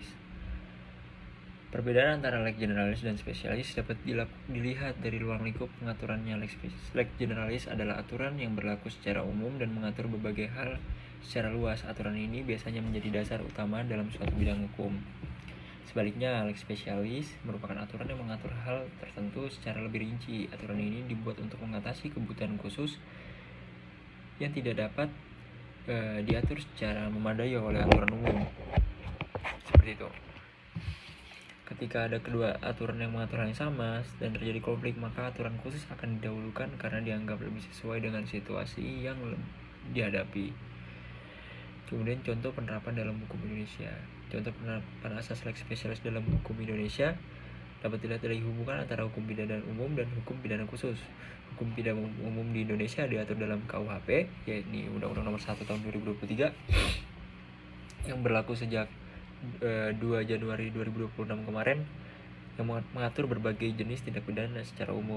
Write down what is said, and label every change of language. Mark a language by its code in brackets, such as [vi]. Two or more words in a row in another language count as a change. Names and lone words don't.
[id] Perbedaan antara [la] lex generalis [id] dan spesialis dapat dilihat dari ruang lingkup pengaturannya. [la] Lex generalis [id] adalah aturan yang berlaku secara umum dan mengatur berbagai hal secara luas. Aturan ini biasanya menjadi dasar utama dalam suatu bidang hukum. Sebaliknya, [la] lex specialis [id] merupakan aturan yang mengatur hal tertentu secara lebih rinci. Aturan ini dibuat untuk mengatasi kebutuhan khusus yang tidak dapat diatur secara memadai oleh aturan umum. Seperti itu. Ketika ada kedua aturan yang mengatur hal yang sama dan terjadi konflik, maka aturan khusus akan didahulukan karena dianggap lebih sesuai dengan situasi yang dihadapi. Kemudian contoh penerapan dalam hukum Indonesia. Contoh penerapan asas [la] lex specialis [id] dalam hukum Indonesia dapat dilihat dari hubungan antara hukum pidana umum dan hukum pidana khusus. Hukum pidana umum di Indonesia diatur dalam KUHP, yaitu Undang-Undang Nomor 1 Tahun 2023 yang berlaku sejak 2 Januari 2026 kemarin, yang mengatur berbagai jenis tindak pidana secara umum.